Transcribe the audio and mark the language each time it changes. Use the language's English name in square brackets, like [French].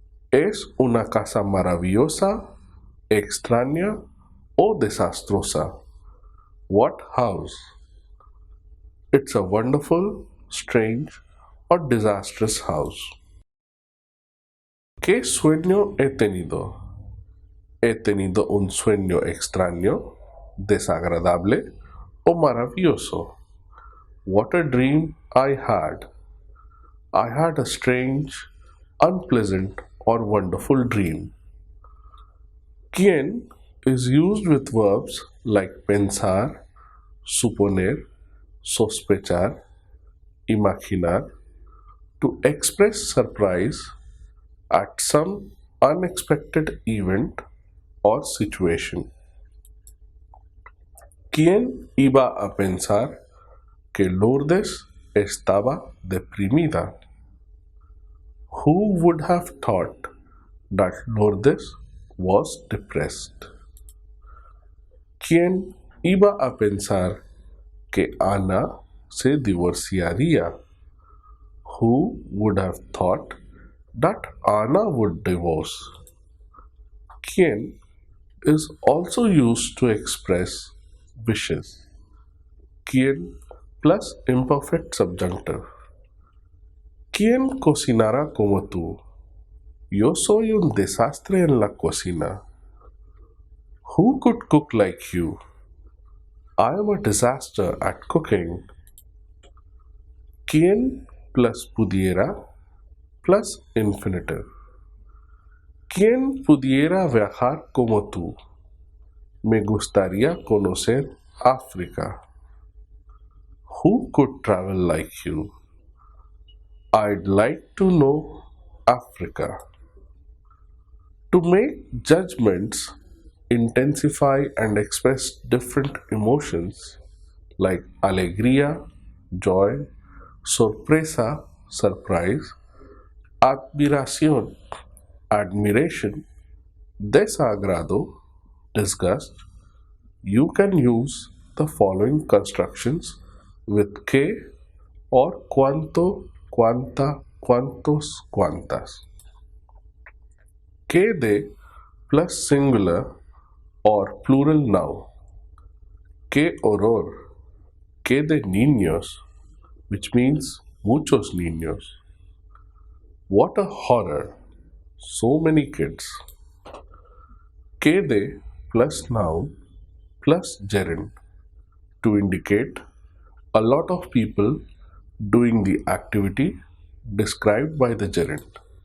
[Spanish] ¿Es una casa maravillosa, extraña o desastrosa? [English] What house? It's a wonderful, strange or disastrous house. [Spanish] ¿Qué sueño he tenido? He tenido un sueño extraño, desagradable o maravilloso. [English] What a dream I had. I had a strange, unpleasant, or wonderful dream. ¿Quién is used with verbs like [Spanish] pensar, suponer, sospechar, imaginar [English] to express surprise at some unexpected event or situation. [Spanish] ¿Quién iba a pensar que Lourdes estaba deprimida? [English] Who would have thought that Lourdes was depressed? [Spanish] ¿Quién iba a pensar que Ana se divorciaría? [English] Who would have thought that Anna would divorce? ¿Quién is also used to express wishes. [Spanish] ¿Quién [English] plus imperfect subjunctive. [Spanish] ¿Quién cocinará como tú? Yo soy un desastre en la cocina. [English] Who could cook like you? I am a disaster at cooking. ¿Quién plus pudiera plus infinitive. [Spanish] ¿Quién pudiera viajar como tú? Me gustaría conocer África. [English] Who could travel like you? I'd like to know Africa. To make judgments, intensify and express different emotions like alegría, joy, sorpresa, surprise, admiración, admiration, desagrado, disgust, you can use the following constructions with que or [Spanish] cuanto, cuanta, cuantos, cuantas. Que de [English] plus singular or plural noun. [Spanish] Que horror, que de niños, [English] which means [Spanish] muchos niños. [English] What a horror, so many kids. [Spanish] Que de [English] plus noun plus gerund to indicate a lot of people doing the activity described by the gerund.